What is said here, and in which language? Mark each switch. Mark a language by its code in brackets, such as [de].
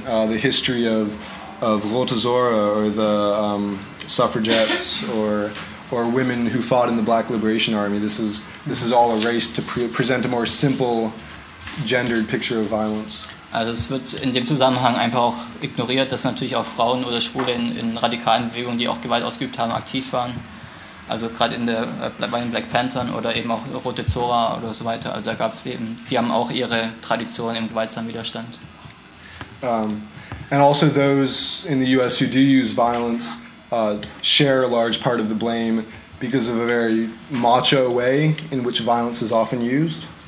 [en] The history of Rote Zora or the suffragettes or women who fought in the Black Liberation Army, this is all erased to present a more simple gendered picture of violence. [de] Also es wird in dem Zusammenhang einfach auch ignoriert, dass natürlich auch Frauen oder Schwule in radikalen Bewegungen, die auch Gewalt ausgeübt haben, aktiv waren. Also gerade in der bei den Black Panthers oder eben auch Rote Zora oder so weiter. Also da gab es eben, die haben auch ihre Tradition im gewaltsamen Widerstand. [en] And also those in the U.S. who do use violence share a large part of the blame because of a very macho way in which violence is often used.